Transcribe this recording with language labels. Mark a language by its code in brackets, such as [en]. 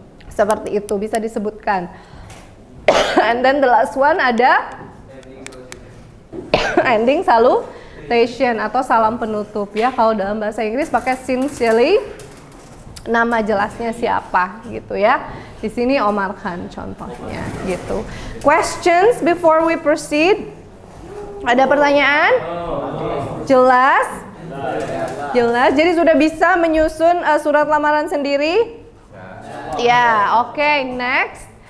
[id] Seperti itu bisa disebutkan. [en] And then the last one [id] ada ending salutation atau salam penutup ya. Kalau dalam bahasa Inggris pakai sincerely, nama jelasnya siapa gitu ya. Di sini Omar Khan contohnya gitu. [en] Questions before we proceed? [id] Ada pertanyaan? Jelas? Jelas. Jadi sudah bisa menyusun surat lamaran sendiri? Ya, oke, next.